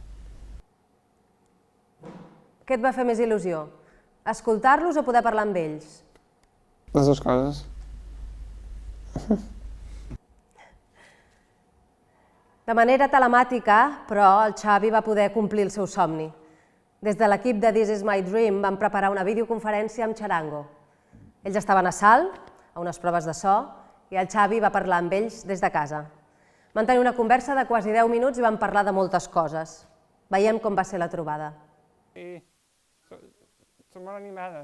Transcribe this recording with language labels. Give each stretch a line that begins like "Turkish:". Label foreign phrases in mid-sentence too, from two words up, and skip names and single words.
Catalan: Què et va fer més il·lusió? Escoltar-los o poder parlar amb ells? Les dues coses. De manera telemàtica, però, el Xavi va poder complir el seu somni. Des de l'equip de This is my dream vam preparar una videoconferència amb Txarango. Ells estaven a Salt, a unes proves de so, i el Xavi va parlar amb ells des de casa. Van tenir una conversa de quasi 10 minuts i van parlar de moltes coses. Veiem com va ser la trobada. Sí, som molt animades.